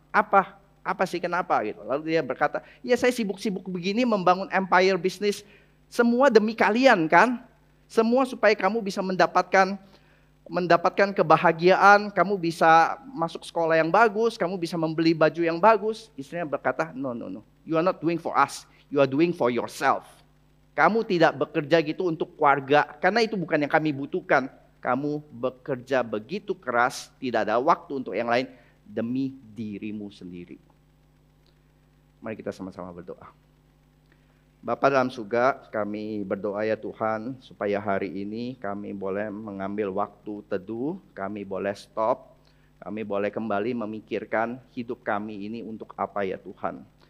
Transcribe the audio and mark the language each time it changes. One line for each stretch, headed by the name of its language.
Indonesian: Apa sih kenapa gitu? Lalu dia berkata, ya saya sibuk-sibuk begini membangun empire bisnis, semua demi kalian kan? Semua supaya kamu bisa mendapatkan kebahagiaan, kamu bisa masuk sekolah yang bagus, kamu bisa membeli baju yang bagus. Istrinya berkata,
English: no, you are not doing for us, you are doing for yourself.
Indonesian: Kamu tidak bekerja gitu untuk keluarga, karena itu bukan yang kami butuhkan. Kamu bekerja begitu keras, tidak ada waktu untuk yang lain, demi dirimu sendiri. Mari kita sama-sama berdoa. Bapa dalam surga, kami berdoa ya Tuhan, supaya hari ini kami boleh mengambil waktu teduh, kami boleh stop, kami boleh kembali memikirkan hidup kami ini untuk apa ya Tuhan.